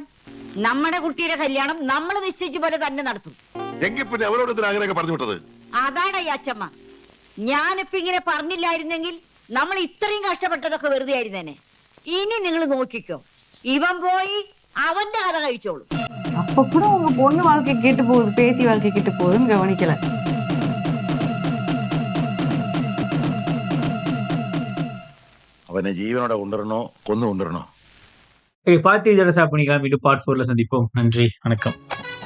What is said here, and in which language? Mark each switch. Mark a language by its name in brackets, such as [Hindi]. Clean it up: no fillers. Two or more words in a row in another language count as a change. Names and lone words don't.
[Malayalam] നമ്മുടെ കുട്ടിയുടെ കല്യാണം നമ്മൾ നിശ്ചയിച്ച പോലെ തന്നെ നടത്തും. എങ്കിൽ പിന്നെ അവരോട് അങ്ങനെയൊക്കെ പറഞ്ഞു വിട്ടത്? അതാടാ ഈ അച്ഛമ്മ. ഞാനിപ്പോ ഇങ്ങനെ പറഞ്ഞില്ലായിരുന്നെങ്കിൽ നമ്മൾ ഇത്രയും കഷ്ടപ്പെട്ടതൊക്കെ വെറുതെ ആയിരുന്നേനെ. ഇനി നിങ്ങൾ നോക്കിക്കോ, ഇവൻ പോയി അവന്റെ കഥ കഴിച്ചോളൂ. [Tamil] அப்ப கூட உங்க பொண்ணு வாழ்க்கை கேட்டு போகுது, பேத்தி வாழ்க்கை கேட்டு போகுதுன்னு கவனிக்கல. [Malayalam] അവനെ ജീവനോടെ കൊണ്ടുവരണോ കൊന്നു കൊണ്ടുവരണോ? [Tamil] பார்த்து இதோட ஸ்டாப் பண்ணிக்கலாம். [English] video part [Tamil] 4ல சந்திப்போம். நன்றி, வணக்கம்.